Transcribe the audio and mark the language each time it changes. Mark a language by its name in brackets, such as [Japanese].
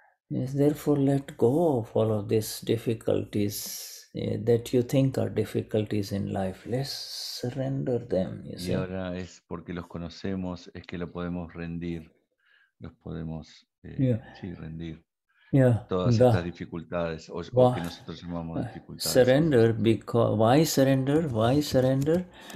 [English] Therefore, let go of all of these difficulties that you think are difficulties in life. Let's surrender them, you see. [Spanish] Y ahora es porque los conocemos, es que lo podemos rendir, los podemos rendir. Todas estas dificultades o que nosotros llamamos dificultades. [English] Surrender, because why surrender?